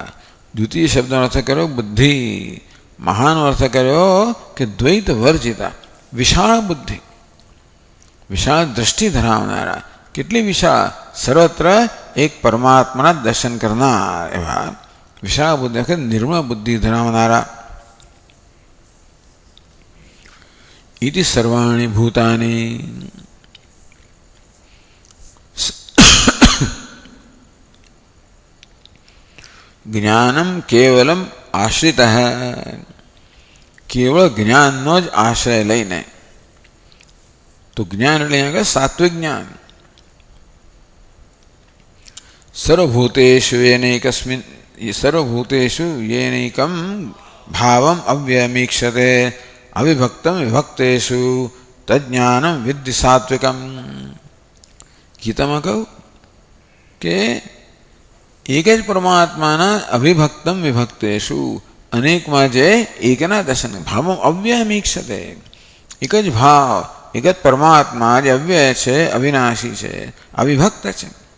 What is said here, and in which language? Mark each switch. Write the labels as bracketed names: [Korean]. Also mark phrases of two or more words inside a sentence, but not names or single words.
[Gujarati] દ્યુતિ શબ્દનો અર્થ કર્યો બુદ્ધિ, મહાનો અર્થ કર્યો કે દ્વૈત વર્જિતા, વિશાળ બુદ્ધિ, વિશાળ દ્રષ્ટિ ધરાવનારા. કેટલી વિશાળ? સર્વત્ર એક પરમાત્માના દર્શન કરનાર એવા વિશાળ બુદ્ધિ, નિર્મળ બુદ્ધિ ધરાવનારા. [Sanskrit] इति सर्वाणि भूतानि ज्ञानम केवलम आश्रित केवल [Gujarati] ज्ञानનો જ આશ્રય લઈને તો જ્ઞાન એટલે અહીંયા સાત્વિક જ્ઞાન [Sanskrit] સર્વભૂતેષુ येनैकं भावम् अव्यमीक्षते अविभक्तं विभक्तेषु तज्ज्ञानं विद्धि सात्विकम् [Gujarati] गीताમાં કહું કે એક જ પરમાત્માના [Sanskrit] अविभक्तम् विभक्तेषु [Gujarati] અનેકમાં જે એકના દર્શન [Sanskrit] भावम् अव्यमीक्षते [Gujarati] એક જ ભાવ એક જ પરમાત્મા જે અવ્યય છે અવિનાશી છે અવિભક્ત છે